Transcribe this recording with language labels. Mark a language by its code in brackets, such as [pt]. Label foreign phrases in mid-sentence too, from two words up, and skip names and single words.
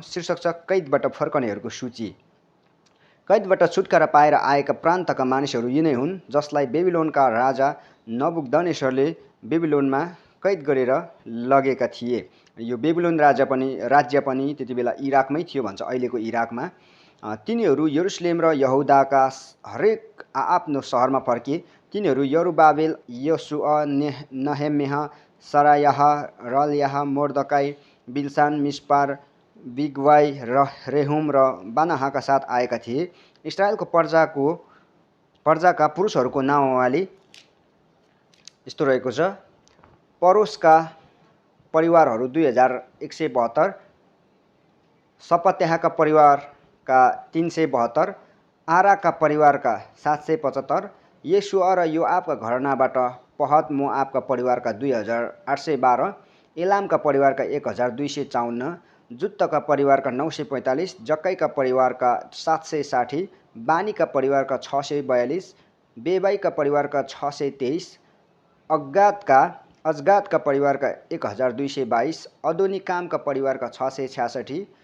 [ne] शीर्षक छ कैदबाट फर्कनेहरूको सूची। कैदबाट छुटकारा पाएर आएका प्रान्तका मानिसहरू यिनै हुन् जसलाई बेबिलोनका राजा नबुकदनेस्सरले बेबिलोनमा कैद गरेर लगेका थिए। यो बेबिलोन राज्य पनि त्यति बेला इराकमै थियो भन्छ, अहिलेको इराकमा। तिनीहरू यरुसलेम र यहुदाका हरेक आफ्नो सहरमा फर्किए। तिनीहरू यरुबाबेल, योसुआ, नहेम्याह, सरायाह, रल्याह, मोर्दकाई, बिलसान, मिस्पार, बिगवाई, रेहुम र बानाहका साथ आएका थिए। इस्राएलको पर्जाका पुरुषहरूको नामावली यस्तो रहेको छ: परोसका परिवारहरू 2172, सपत्याहाका परिवारका 372, आराका परिवारका 775, येशुआ र योआबका घरानाबाट पहत मोआबका परिवारका 2812, एलामका परिवारका 1254, जुत्तका परिवारका 945, जक्कैका परिवारका 760, बानीका परिवारका 642, बेबाईका परिवारका 623, अजगादका परिवारका 1222, अदोनिकामका परिवारका 666,